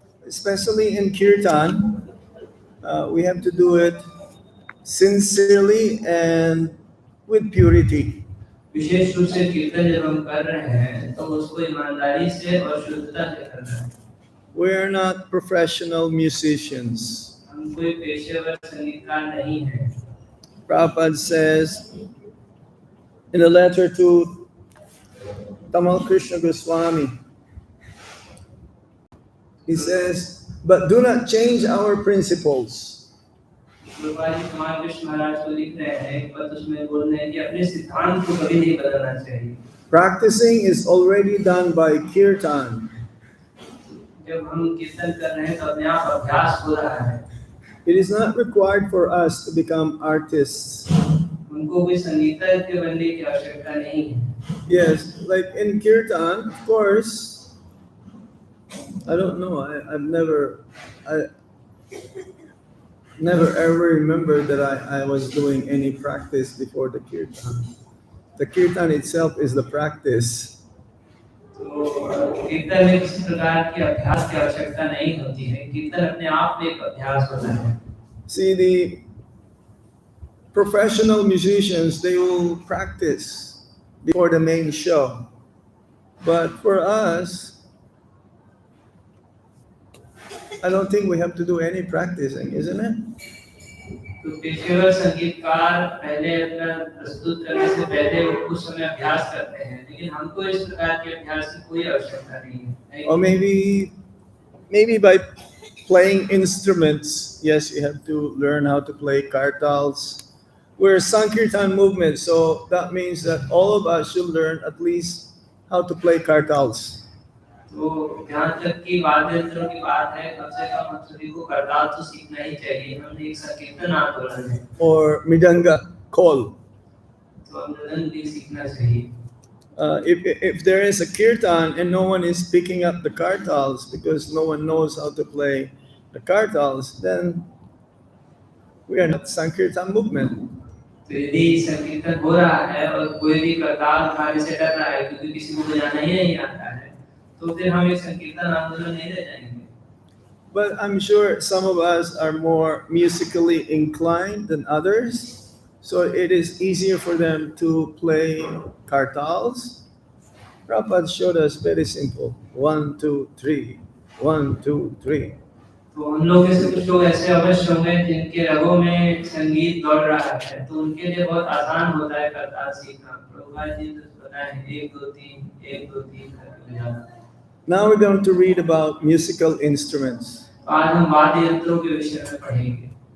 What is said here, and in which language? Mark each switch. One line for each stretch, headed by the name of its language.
English: Especially in Kirtan, we have to do it sincerely and with purity.
Hindi: विशेष रूप से कीर्तन जब हम कर रहे हैं तो उसको ईमानदारी से और शुद्धता से करना है।
English: We are not professional musicians.
Hindi: हम कोई पेशेवर संगीतकार नहीं हैं।
English: Prabhupada says in a letter to Tamal Krishna Goswami, he says, but do not change our principles.
Hindi: Prabhupada ji तमाल कृष्ण महाराज को लिख रहे हैं, पर उसमें बोल रहे हैं कि अपने सिद्धांत को कभी नहीं बदलना चाहिए।
English: Practicing is already done by Kirtan.
Hindi: जब हम कीर्तन कर रहे हैं तो अपने आप अभ्यास हो रहा है।
English: It is not required for us to become artists.
Hindi: उनको कोई संगीतज्ञ बनने की आवश्यकता नहीं है।
English: Yes, like in Kirtan, of course, I don't know, I never ever remembered that I was doing any practice before the Kirtan. The Kirtan itself is the practice.
Hindi: तो कीर्तन में किसी प्रकार की अभ्यास की आवश्यकता नहीं होती है, कीर्तन अपने आप में एक अभ्यास होता है।
English: See, the professional musicians, they will practice before the main show. But for us, I don't think we have to do any practicing, isn't it?
Hindi: तो पेशेवर संगीतकार पहले अपना प्रस्तुत करने से पहले कुछ समय अभ्यास करते हैं, लेकिन हमको इस प्रकार के अभ्यास की कोई आवश्यकता नहीं है।
English: Or maybe by playing instruments, yes, you have to learn how to play kartals. We're a Sankirtan movement, so that means that all of us should learn at least how to play kartals.
Hindi: तो जहाँ तक की वाद्य यंत्रों की बात है, कम से कम हम सभी को करताल तो सीखना ही चाहिए। हम एक संकीर्तन आंदोलन है।
English: Or midanga kol.
Hindi: तो हम मृदंग भी सीखना चाहिए।
English: If there is a kirtan and no one is picking up the kartals because no one knows how to play the kartals, then we are not Sankirtan movement.
Hindi: तो यदि संकीर्तन हो रहा है और कोई भी करताल उठाने से डर रहा है क्योंकि किसी को बजाना ही नहीं आता है, तो फिर हम एक संकीर्तन आंदोलन नहीं रह जाएंगे।
English: But I'm sure some of us are more musically inclined than others, so it is easier for them to play kartals. Prabhupada showed us very simple: 1, 2, 3, 1, 2, 3.
Hindi: तो हम लोग में से कुछ लोग ऐसे अवश्य होंगे जिनके रगों में संगीत दौड़ रहा है, तो उनके लिए बहुत आसान होता है करताल सीखना। प्रभुपाद जी तो बताए 1 2 3 1 2 3 करके बजाना।
English: Now we're going to read about musical instruments.
Hindi: आज हम वाद्य यंत्रों के विषय में पढ़ेंगे,